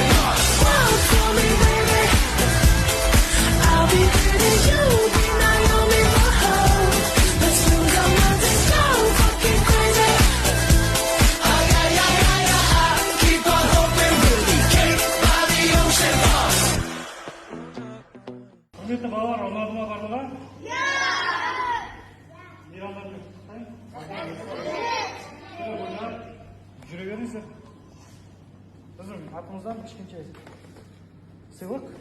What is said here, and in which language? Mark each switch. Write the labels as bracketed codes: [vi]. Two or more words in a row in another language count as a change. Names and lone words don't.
[en] Walk for me, baby. I'll be pretty, you'll be Naomi. Let's move on now to go fucking crazy. Keep on hoping we'll be cake by the ocean. [kk] Құрметті балалар, ұнады ма барлығы? Мейрамдармен жүре беріңіздер. Біздің атымыздан кішкенше сыйлық.